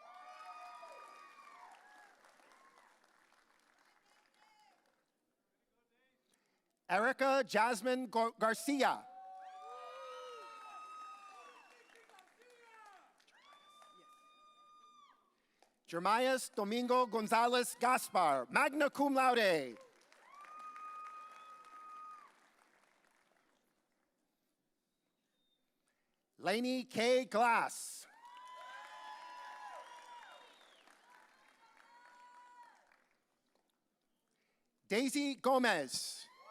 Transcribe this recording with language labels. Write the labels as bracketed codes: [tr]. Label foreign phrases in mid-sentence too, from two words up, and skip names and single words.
[en] Erica Jasmine Garcia. Jeremias Domingo Gonzalez Gaspar, [la] magna cum laude. [en] Lainey K. Glass. Daisy Gomez.